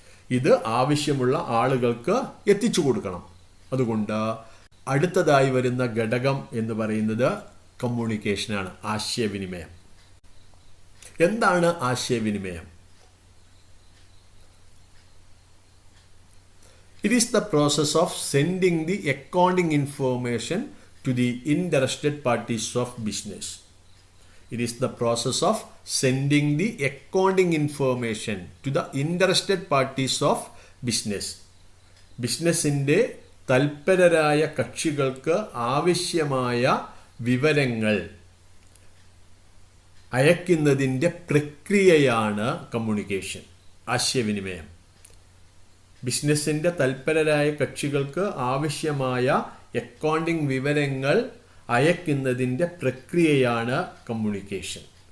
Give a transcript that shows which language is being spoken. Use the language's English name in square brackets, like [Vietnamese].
[Malayalam] ഇത് ആവശ്യമുള്ള ആളുകൾക്ക് എത്തിച്ചു കൊടുക്കണം. അതുകൊണ്ട് അടുത്തതായി വരുന്ന ഘടകം എന്ന് പറയുന്നത് കമ്മ്യൂണിക്കേഷനാണ്, ആശയവിനിമയം. എന്താണ് ആശയവിനിമയം? [English] It is the process of sending the accounting information to the interested parties of business. It is the process of sending the accounting information to the interested parties of business. [Malayalam] ബിസിനസ്സിൻ്റെ തൽപരരായ കക്ഷികൾക്ക് ആവശ്യമായ വിവരങ്ങൾ അയക്കുന്നതിൻ്റെ പ്രക്രിയയാണ് കമ്മ്യൂണിക്കേഷൻ, ആശയവിനിമയം. ബിസിനസ്സിൻ്റെ തൽപരരായ കക്ഷികൾക്ക് ആവശ്യമായ accounting വിവരങ്ങൾ അയക്കുന്നതിൻ്റെ പ്രക്രിയയാണ് കമ്മ്യൂണിക്കേഷൻ.